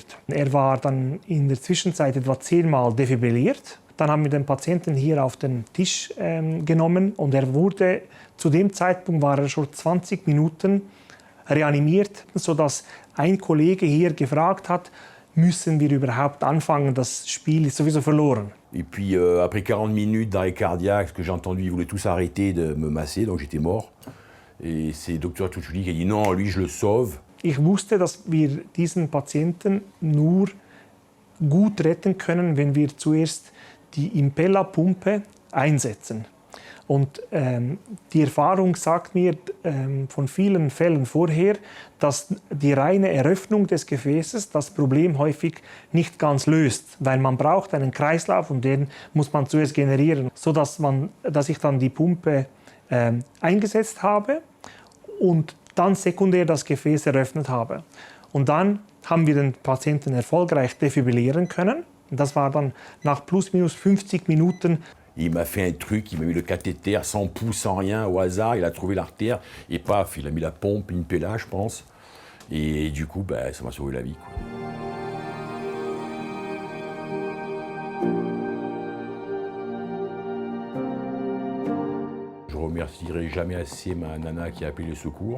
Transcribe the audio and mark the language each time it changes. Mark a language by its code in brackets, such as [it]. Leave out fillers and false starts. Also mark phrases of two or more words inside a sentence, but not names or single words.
[de] Er war dann in der Zwischenzeit etwa 10-mal defibrilliert. Dann haben wir den Patienten hier auf den Tisch genommen und er wurde, zu dem Zeitpunkt war er schon 20 Minuten reanimiert, sodass ein Kollege hier gefragt hat, müssen wir überhaupt anfangen, das Spiel ist sowieso verloren. [fr] Et puis après 40 minutes d'arrêt cardiaque, ce que j'ai entendu, ils voulaient tous arrêter de me masser, donc j'étais mort. Et c'est le docteur Tucciuli qui a dit non, lui je le sauve. [de] Ich wusste, dass wir diesen Patienten nur gut retten können, wenn wir zuerst die Impella-Pumpe einsetzen. Und die Erfahrung sagt mir von vielen Fällen vorher, dass die reine Eröffnung des Gefäßes das Problem häufig nicht ganz löst, weil man braucht einen Kreislauf und den muss man zuerst generieren, sodass ich dann die Pumpe eingesetzt habe und dann sekundär das Gefäß eröffnet habe. Und dann haben wir den Patienten erfolgreich defibrillieren können. Das war dann nach plus minus 50 Minuten. [fr] Il m'a fait un truc, il m'a mis le cathéter sans pouls, sans rien, au hasard, il a trouvé l'artère, et paf, il a mis la pompe, une Impella, je pense. Et du coup, bah, ça m'a sauvé la vie, quoi. Je remercierai jamais assez ma nana qui a appelé les secours.